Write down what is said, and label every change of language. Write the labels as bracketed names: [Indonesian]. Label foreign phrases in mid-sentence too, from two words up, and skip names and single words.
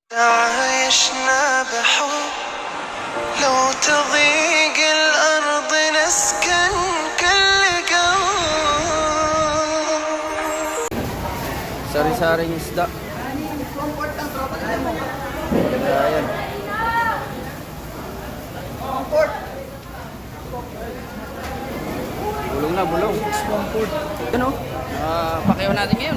[Arabic] عايشنا بحب لو تضيق الأرض نسكن كل قلب. [Filipino] Sari-saring isda. Ayan. Bulong na, bulong. Yan o. Pakiyaw natin ngayon.